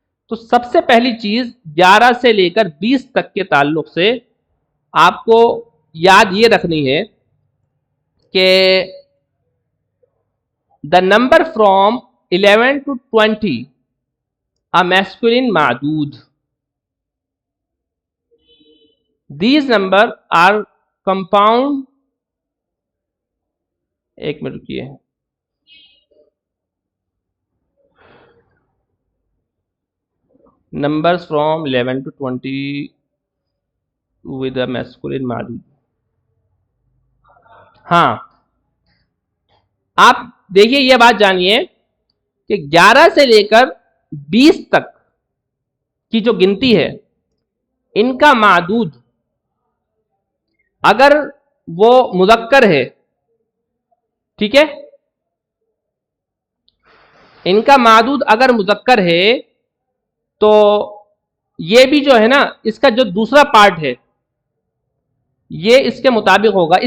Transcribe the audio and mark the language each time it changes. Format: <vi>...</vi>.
<ur>تو سب سے پہلی چیز 11 سے لے کر 20 تک کے تعلق سے آپ کو یاد یہ رکھنی ہے کہ</ur> <en>The number from 11 to 20 a masculine معدود. These numbers are compound.</en> <ur>ایک منٹ رکیے،</ur> <en>Numbers from 11 to 20 with a masculine معدود.</en> <ur>ہاں، آپ دیکھیے یہ بات جانیے کہ 11 سے لے کر 20 تک کی جو گنتی ہے، ان کا معدود اگر وہ مذکر ہے، ٹھیک ہے، ان کا معدود اگر مذکر ہے تو یہ بھی جو ہے نا، اس کا جو دوسرا پارٹ ہے یہ اس کے مطابق ہوگا.</ur>